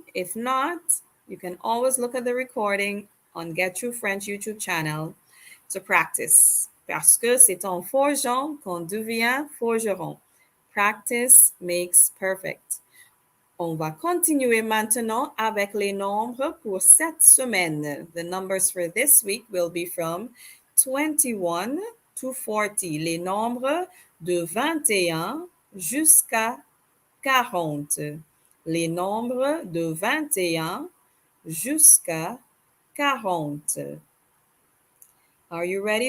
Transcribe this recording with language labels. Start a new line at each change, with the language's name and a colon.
English: If not, you can always look at the recording on Get True French YouTube channel to practice.
French: Parce que c'est en forgeant qu'on devient forgeron.
English: Practice makes perfect.
French: On va continuer maintenant avec les nombres pour cette semaine.
English: The numbers for this week will be from 21 to 40.
French: Les nombres de 21 jusqu'à 40. Les nombres de 21 jusqu'à 40.
English: Are you ready?